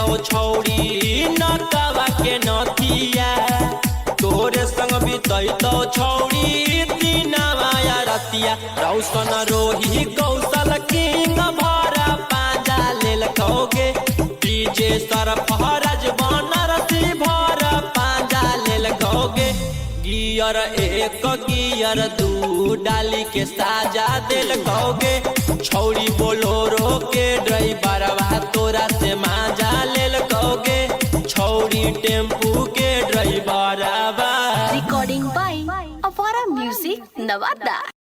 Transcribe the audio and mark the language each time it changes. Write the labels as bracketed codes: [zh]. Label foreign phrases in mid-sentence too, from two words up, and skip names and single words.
[anp] छौड़ी नटवा के नथिया तोरे संग बितैतौ छौड़ी दिनवा रतिया रौशन रोही कौशल किंग भरा पाजा लेल कहोगे डीजे सरफराज बनरसी भर पाजा लेल कहोगे गियर एक गियर दू डाली के साजा दिल कहोगे छौड़ी बोलोरो के ड्राइवरवा तोरा से मजा लेल कहोगे छौड़ी टेम्पू के ड्राइवरवा [en] recording by अफारा म्यूजिक नवादा।